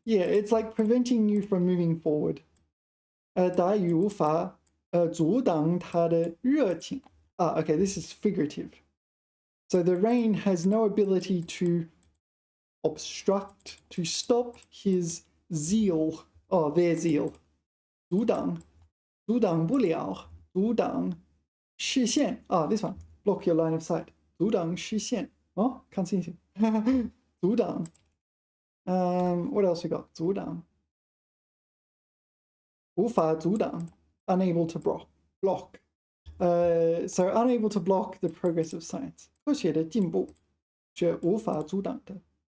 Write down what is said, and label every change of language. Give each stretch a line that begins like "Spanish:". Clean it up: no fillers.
English: Yeah, it's like preventing you from moving forward.
Chinese: 大雨无法阻挡他的热情.
English: Okay, this is figurative. So the rain has no ability to obstruct, to stop his zeal. Oh, their zeal.
Chinese: 阻挡不了，阻挡视线.
English: This one. Block your line of sight.
Chinese: 阻挡视线.
English: Oh, can't see anything. 阻挡. What else we got? 阻挡.
Chinese: 无法阻挡.
English: Unable to block. So unable to block the progress of science.
Chinese: 科学的进步是无法阻挡的.